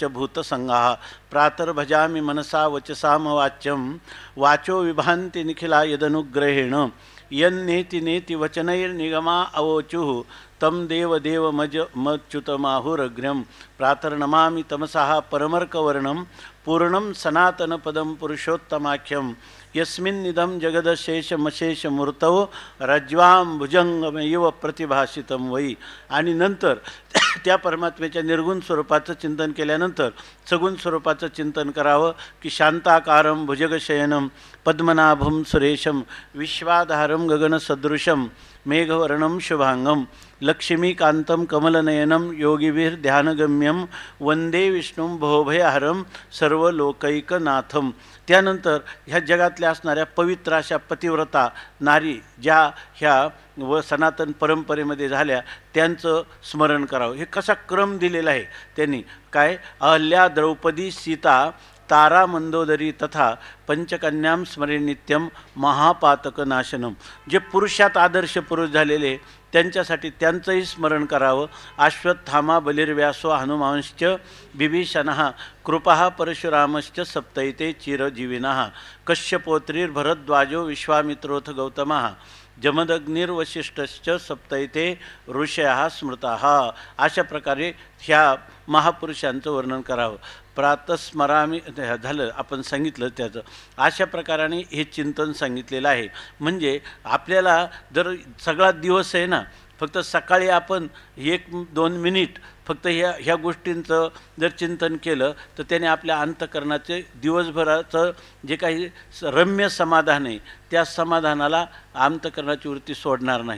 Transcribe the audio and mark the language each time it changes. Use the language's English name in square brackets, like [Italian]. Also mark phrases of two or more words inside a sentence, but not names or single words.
[Sanskrit] भूतसंगाः प्रातर्भजामि मनसा वचसामवाच्यं वाचो विभान्ति निखिला यदनुग्रहेण यन्नेति नेति वचनैर्निगमा अवोचुः तम देव मच्युतमाहुरग्र्यं प्रातर्नमामि तमसः परमर्कवर्णं पूर्णं सनातनपदं पुरुषोत्तमाख्यं यस्मिन्निदं जगदशेषमशेषमूर्तौ रज्वां भुजंगमेव प्रतिभासितं वै. [Marathi] आणि नंतर त्या परमात्म्याच्या निर्गुण स्वरूपाचं चिंतन केल्यानंतर सगुण स्वरूपाचं चिंतन करावं की [Sanskrit] शांताकारं भुजगशयनं पद्मनाभं सुरेशं विश्वाधारं गगनसदृशं मेघवर्णं शुभांगं लक्ष्मीकांतं कमलनयनं योगिभिर्ध्यानगम्यं वंदे विष्णुं भवभयहरं सर्वलोकैकनाथं. [Marathi] त्यानंतर ह्या जगातल्या असणाऱ्या पवित्र अशा पतिव्रता नारी ज्या ह्या व सनातन परंपरेमध्ये झाल्या त्यांचं स्मरण करावं. हे कसा क्रम दिलेला आहे त्यांनी काय [Sanskrit] अहल्या द्रौपदी सीता तारा मंदोदरी तथा पंचकन्यां स्मरे नित्यं महापातकनाशनम. [Marathi] जे पुरुषात आदर्श पुरुष झालेले त्यांच्यासाठी त्यांचंही स्मरण करावं. [Sanskrit] अश्वत्थामा बलिर्व्यासो हनुमांश्च बिभीषणः कृपः परशुरामश्च सप्तैते चिरजीविनः कश्यपोत्रीर्भरद्वाजो विश्वामित्रोऽथ गौतमः जमदग्निर्वशिष्ठश्च सप्तैते ऋषयः स्मृताः. [Marathi] अशा प्रकारे ह्या महापुरुषांचं वर्णन करावं. प्रातस्मरामी झालं आपण सांगितलं त्याचं. अशा प्रकाराने हे चिंतन सांगितलेलं आहे. म्हणजे आपल्याला जर सगळा दिवस आहे ना फक्त सकाळी आपण 1-2 मिनिट फक्त ह्या गोष्टींचं जर चिंतन केलं तर त्याने आपल्या अंतःकरणाचे दिवसभराचं जे काही रम्य समाधान आहे त्या समाधानाला अंतःकरणाची वृत्ती सोडणार नाही.